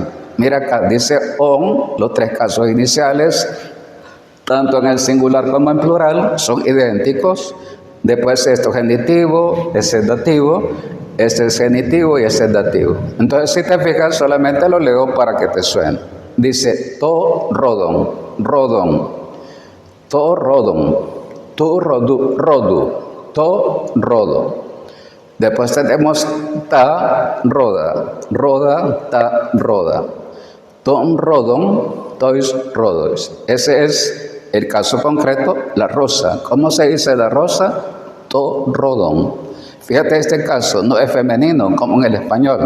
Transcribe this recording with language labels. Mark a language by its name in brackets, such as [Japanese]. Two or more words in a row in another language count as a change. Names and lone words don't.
[Spanish] Mira acá, dice on, los tres casos iniciales, tanto en el singular como en plural, son idénticos. Después esto es genitivo, ese es dativo, este es genitivo y ese es dativo. Entonces si te fijas, solamente lo leo para que te suene. [Greek] Dice τὸ ῥόδον, ῥόδον, τὸ ῥόδον, τοῦ ῥόδου, τῷ ῥόδῳ. [Spanish] Después tenemos [Greek] τὰ ῥόδα, ῥόδα, τὰ ῥόδα, τῶν ῥόδων, τοῖς ῥόδοις. [Spanish] Ese es el caso concreto, la rosa. ¿Cómo se dice la rosa? [Greek] τὸ ῥόδον. [Spanish] Fíjate, este caso no es femenino como en el español.